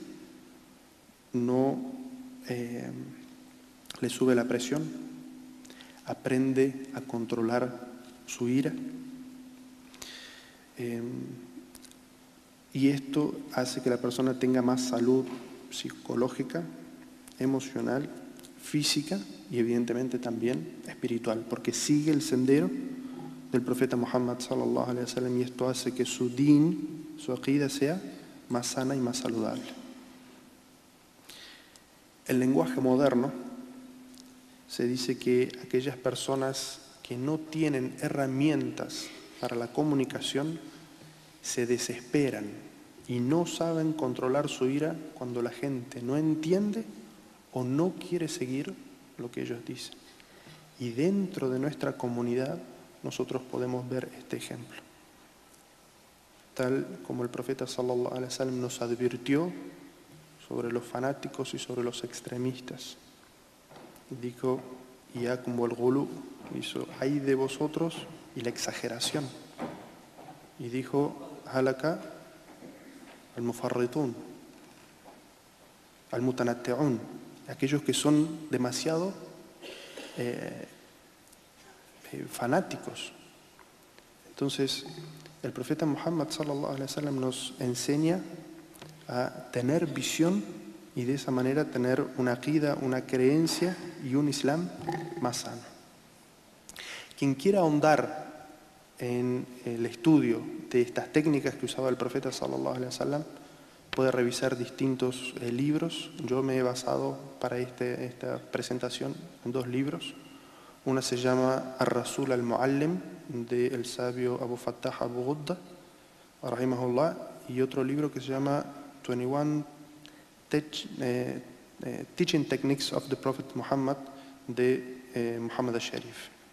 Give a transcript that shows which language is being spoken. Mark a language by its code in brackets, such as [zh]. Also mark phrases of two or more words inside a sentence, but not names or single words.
[es] no le sube la presión, aprende a controlar su ira, y esto hace que la persona tenga más salud psicológica, emocional, física y evidentemente también espiritual, porque sigue el sendero del profeta Muhammad [ar] صلى الله عليه وسلم, [es] y esto hace que su din, su aqida, sea más sana y más saludable. El lenguaje moderno se dice que aquellas personas que no tienen herramientas para la comunicación se desesperan y no saben controlar su ira cuando la gente no entiende o no quiere seguir lo que ellos dicen. Y dentro de nuestra comunidad nosotros podemos ver este ejemplo. Tal como el profeta [ar] صلى الله عليه وسلم [es] nos advirtió sobre los fanáticos y sobre los extremistas. Dijo: [ar] إياكم والغلو, [es] hizo ay de vosotros y la exageración. Y dijo, [ar] هلك المفرطون المتنطعون, [es] aquellos que son demasiado fanáticos. Entonces, el profeta Muhammad [ar] صلى الله عليه وسلم [es] nos enseña a tener visión y de esa manera tener una aqida, una creencia y un islam más sano. Quien quiera ahondar en el estudio de estas técnicas que usaba el profeta [ar] صلى الله عليه وسلم [es] puede revisar distintos libros. Yo me he basado para esta presentación en 2 libros. Una se llama Ar-Rasul al-Muallim, del sabio Abu Fattah Abu Ghudda, rahimahullah, y otro libro que se llama 21 Teaching Techniques of the Prophet Muhammad, de Muhammad al-Sharif.